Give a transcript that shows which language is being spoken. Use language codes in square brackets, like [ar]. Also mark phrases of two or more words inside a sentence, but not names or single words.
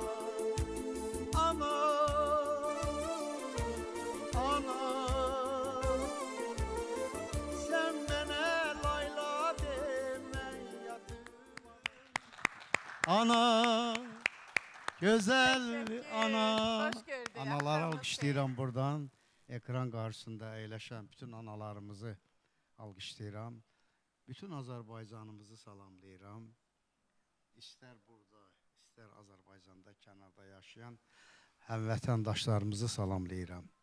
[az] Ana, ana. Sen mene layla deme yatım [tr] Ana, güzel Teşekkür. ana. Hoş gördük. Analar [az] Axşamınız alqışlayıram buradan. Ekran qarşısında əyləşən bütün analarımızı alqışlayıram. Bütün Azərbaycanımızı salamlayıram. İstər burada, istər Azərbaycanda, kənarda yaşayan həmvətəndaşlarımızı salamlayıram.